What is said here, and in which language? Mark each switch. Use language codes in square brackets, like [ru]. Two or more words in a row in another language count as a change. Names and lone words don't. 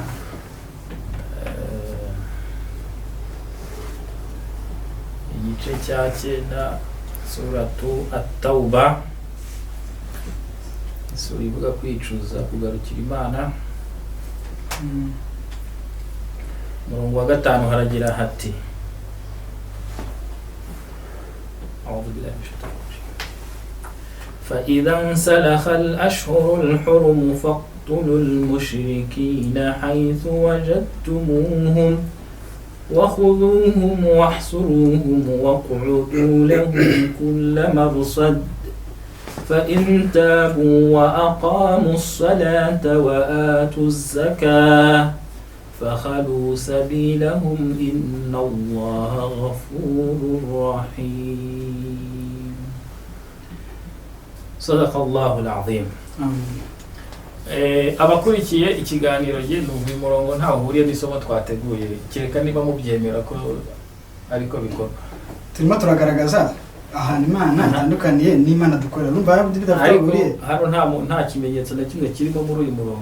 [rw] Igice cya 9 suratu At-Tauba isura ivuga kwicuza kugarukira Imana. Umurongo wa 5 haragira hati [ar] فإذا انسلخ الأشهر الحرم فاقتلوا المشركين حيث وجدتموهم وخذوهم واحصروهم واقعدوا لهم كل مرصد فإن تابوا وأقاموا الصلاة وآتوا الزكاة فخلوا سبيلهم إن الله غفور رحيم. صدق الله العظيم. [rw] abakurikiye ikiganiro ye n'uyu murongo ntaho uhuriye n'isomo twateguye kereka niba mubyemera ko ariko bikorwa. Turimo turagaragaza ahantu Imana itandukaniye n'Imana dukorera. Numva bidahuriye. Hano nta kimenyetso na kimwe kirimo muri uyu murongo.